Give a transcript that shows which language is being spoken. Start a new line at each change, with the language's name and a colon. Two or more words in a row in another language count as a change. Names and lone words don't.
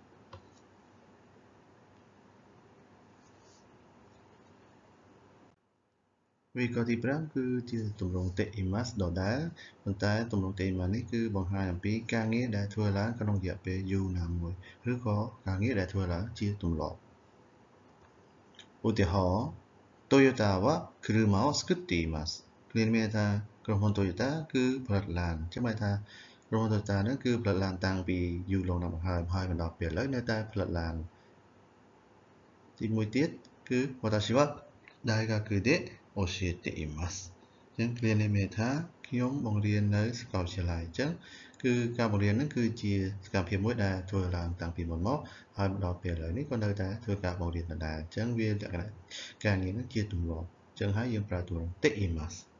Khmer: វេយ្យាករណ៍ទី5គឺជាទម្រង់ teimasu ដដែលប៉ុន្តែទម្រង់ teimasu នេះគឺបង្ហាញអំពីការងារដែលធ្វើឡើងក្នុងរយៈពេលយូរណាមួយឬក៏ការងារដែលធ្វើឡើងជា ទម្លាប់ឧទាហរណ៍
Japanese: Toyota は車を作っています
Khmer: គ្រានេះមានន័យថាក្រុមហ៊ុន Toyota គឺផលិតឡានអញ្ចឹងមានន័យថាក្រុមហ៊ុន Toyota ហ្នឹងគឺផលិតឡានតាំងពីយូរលង់ណាស់មកហើយមកដល់ពេលឥឡូវនៅតែផលិតឡានទីមួយទៀតគឺ
Japanese: 私は大学で教えています
Khmer: អញ្ចឹងគ្រានេះមានន័យថាខ្ញុំបង្រៀននៅសាកលវិទ្យាល័យអញ្ចឹងគឺការបង្រៀនហ្នឹងគឺជាសកម្មភាពមួយដែលធ្វើឡើងតាំងពីមុនមកហើយមកដល់ពេលឥឡូវនេះក៏នៅតែធ្វើការបង្រៀនដដែលអញ្ចឹងវាលក្ខណៈការងារហ្នឹងជាទម្លាប់អញ្ចឹងហើយយើងប្រើទម្រង់ teimasu